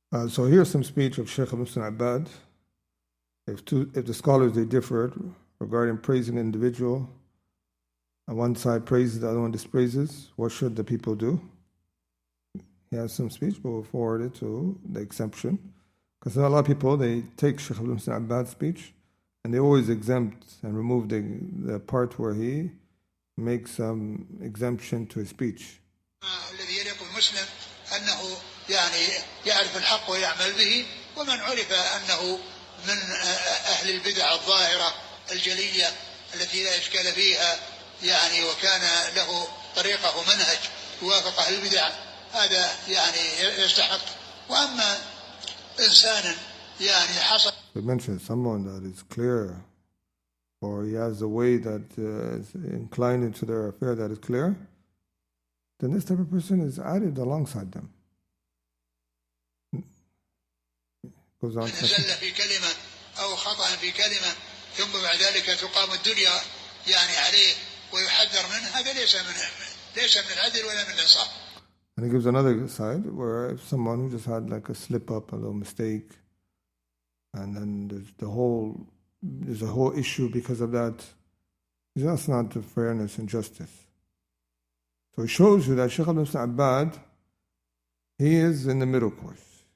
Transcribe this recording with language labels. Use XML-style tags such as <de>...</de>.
<en>So here's some speech of Shaykh Ibn Abbad. If the scholars, they differ regarding praising an individual, and one side praises, the other one dispraises, what should the people do? He has some speech, but we'll forward it to the exemption. Because a lot of people, they take Shaykh Ibn Abbad's speech, and they always exempt and remove the part where he makes some exemption to his speech.</en> <ar>الذي يليق بالمسلم أنه يعني يعرف الحق ويعمل به، ومن عرف أنه من أهل البدع الظاهرة الجلية التي لا إشكال فيها يعني وكان له طريقة ومنهج يوافق أهل البدع هذا يعني يستحق. وأما إنسان يعني حصل.</ar> <en>We mentioned someone that is clear, or he has a way that is inclined into their affair that is clear, then this type of person is added alongside them. Goes on.</en> <ar>زل في كلمة أو خطأ في كلمة ثم بعد ذلك تقام الدنيا يعني عليه ويحذر منه، هذا ليس من العدل ولا من الإنصاف.</ar> <en>And he gives another side where if someone who just had like a slip up, a little mistake, and then there's a whole issue because of that, that's not the fairness and justice. So it shows you that Shaykh Ibn Abbad, he is in the middle course.</en>